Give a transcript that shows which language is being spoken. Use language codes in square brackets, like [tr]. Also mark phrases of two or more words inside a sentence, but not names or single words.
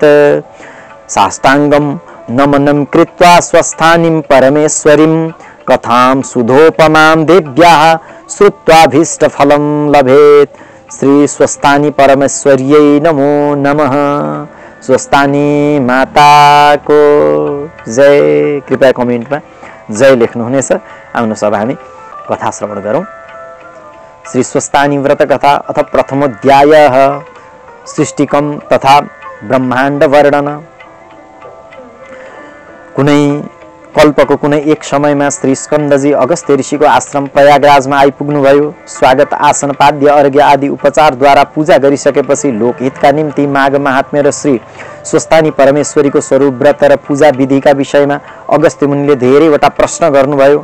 [sa] साष्टांगं नमनं कृत्वा स्वस्थानीं परमेश्वरीं कथां सुधोपमां देव्याः श्रुत्वाभीष्टफलं लभेत्। श्री स्वस्थानी परमेश्वर्यै नमो नमः। [ne] स्वस्थानी माता को जय। कृपया कमेन्टमा जय लेख्नुहुनेछ। आउनुहोस् अब हामी कथा श्रवण गरौँ। [sa] श्री स्वस्थानी व्रत कथा अथ प्रथमोऽध्यायः सृष्टिकम तथा ब्रह्माण्ड वर्णन। [ne] कुनै कल्पको कुनै एक समयमा श्री स्कन्दजी अगस्त्य ऋषिको आश्रम प्रयागराजमा आइपुग्नुभयो। स्वागत आसन पाद्य अर्घ्य आदि उपचारद्वारा पूजा गरिसकेपछि लोकहितका निम्ति माघ महात्म्य र श्री स्वस्थानी परमेश्वरीको स्वरूप व्रत र पूजा विधिका विषयमा अगस्त्य मुनिले धेरैवटा प्रश्न गर्नुभयो।